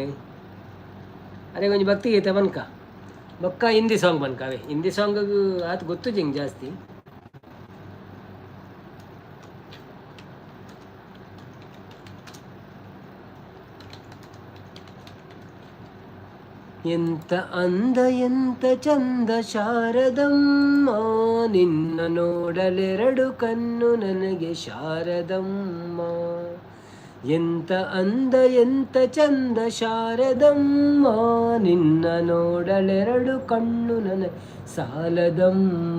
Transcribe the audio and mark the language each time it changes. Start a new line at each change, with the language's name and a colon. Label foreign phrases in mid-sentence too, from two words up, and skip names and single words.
Tulu: ಅರೆ ಒಂಜಿ
Kannada: ಭಕ್ತಿ ಗೀತೆ
Tulu: ಬನ್ಕ ಬೊಕ್ಕ
English: Hindi song
Tulu: ಬನ್ಕ. ಅವೇ
English: Hindi song
Tulu: ಆತು ಗೊತ್ತು ಜಿಂಗ್ ಜಾಸ್ತಿ.
Kannada: ಎಂತ ಅಂದ ಎಂತ ಚಂದ ಶಾರದಮ್ಮ, ನಿನ್ನ ನೋಡಲೆರಡು ಕಣ್ಣು ನನಗೆ ಶಾರದಮ್ಮ. ಎಂತ ಅಂದ ಎಂತ ಚಂದ ಶಾರದಮ್ಮ, ನಿನ್ನ ನೋಡಲೆರಡು ಕಣ್ಣು ನನಗೆ ಸಾಲದಮ್ಮ.